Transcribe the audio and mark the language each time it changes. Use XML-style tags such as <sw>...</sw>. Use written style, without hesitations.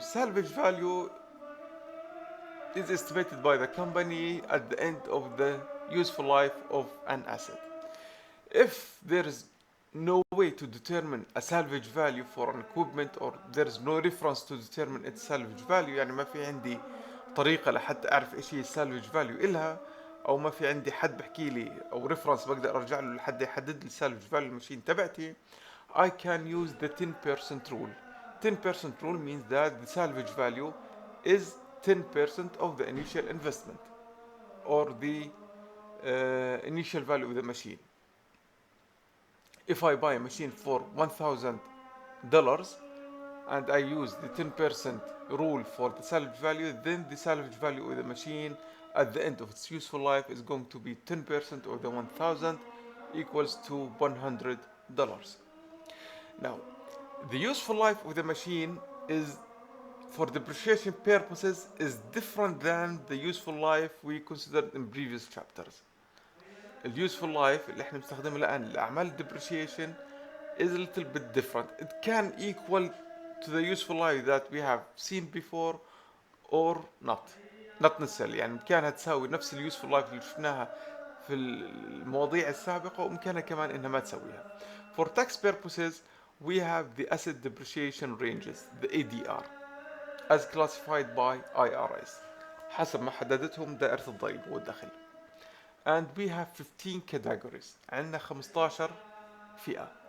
<en>Salvage value is estimated by the company at the end of the useful life of an asset. If there is no way to determine a salvage value</en> <ar>for an equipment or there is no reference to determine its salvage value يعني ما في عندي طريقة لحتى أعرف إيش هي السالفج فاليو إلها أو ما في عندي حد بحكي لي أو ريفرنس بقدر أرجع له لحد يحدد لي السالفج فاليو الماشين تبعتي</ar> <en>I can use the 10% rule. 10% rule means that the salvage value is 10% of the initial investment or the initial value of the machine. If I buy a machine for $1,000 and I use the 10% rule for the salvage value, then the salvage value of the machine at the end of its useful life is going to be 10% of the 1,000 equals to $100. Now, the useful life of the machine is for depreciation purposes is different than the useful life we considered in previous chapters.</en> <ar>اليوسفul life اللي احنا بنستخدمه الان لاعمال depreciation</ar> <en>is a little bit different. It can equal to the useful life that we have seen before or not necessarily.</en> <ar>يعني بإمكانها تساوي نفس اليوسفul life اللي شفناها في المواضيع السابقة وإمكانها كمان إنها ما تسويها.</ar> <en>For tax purposes we have the asset depreciation ranges, the ADR, as classified by IRS</en> <ar>حسب ما حددتهم دائرة الضريبة والدخل.</ar> <en>And we have 15 categories.</en> <ar>عندنا 15 فئة.</ar>